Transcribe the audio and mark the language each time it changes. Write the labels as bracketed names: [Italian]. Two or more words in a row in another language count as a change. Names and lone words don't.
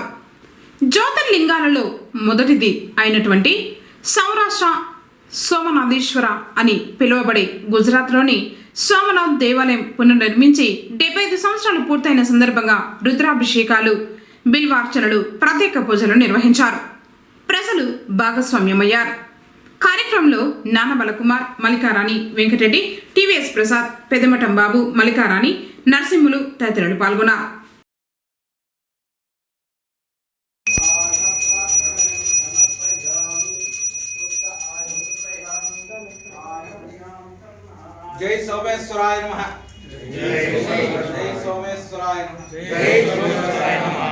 [Telugu] జ్యోతిర్లింగాలలో మొదటిది అయినటువంటి సౌరాష్ట్ర సోమనాథేశ్వర అని పిలువబడే గుజరాత్లోని సోమనాథ్ దేవాలయం పునర్నిర్మించి 75 సంవత్సరాలు పూర్తయిన సందర్భంగా రుద్రాభిషేకాలు, బిల్వార్చనలు, ప్రత్యేక పూజలు నిర్వహించారు. ప్రజలు భాగస్వామ్యమయ్యారు. కార్యక్రమంలో నానబల కుమార్, మల్లికారాణి, వెంకటరెడ్డి, టీవీఎస్ ప్రసాద్, పెద్దమఠం బాబు, మల్లికారాణి, నరసింహులు తదితరులు పాల్గొన్నారు. [Sanskrit] जय सोमेश्वराय नमः। जय सोमेश्वराय नमः। जय सोमेश्वराय नमः।